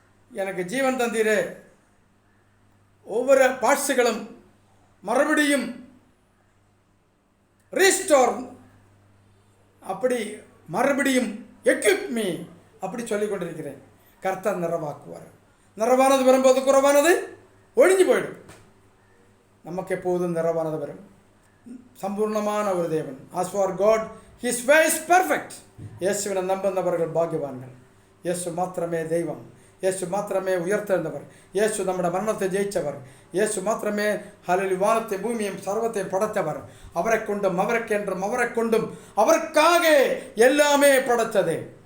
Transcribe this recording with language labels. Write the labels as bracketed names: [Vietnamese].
[Tamil] எனக்கு ஜீவன் தந்தீரே, ஒவ்வொரு பார்ட்ஸுகளும் மறுபடியும் ரீஸ்டோர், அப்படி மறுபடியும் [English] equip me, [Tamil] அப்படி சொல்லிக் கொண்டிருக்கிறேன். கர்த்தர் நிறைவாக்குவார். நிறைவானது வரும்போது குறைவானது ஒழிஞ்சு போயிடும். நமக்கு எப்போதும் நிறைவானது வரும். சம்பூர்ணமான ஒரு தேவன். [English] As for God, His way is perfect. [Tamil] இயேசுவினை நம்புന്നவர்கள் பாக்கியவான்கள். இயேசு மாத்திரமே தெய்வம். இயேசு மாத்திரமே உயர்த்தெழுந்தவர். இயேசு நம்முடைய மரணத்தை ஜெயித்தவர். இயேசு மாத்திரமே ஹல்லேலூயா வானத்தை பூமியையும் சர்வத்தையும் படைத்தவர். அவரை கொண்டும் அவருக்கென்றும் அவரை கொண்டும் அவருக்காக எல்லாமே படைத்தது.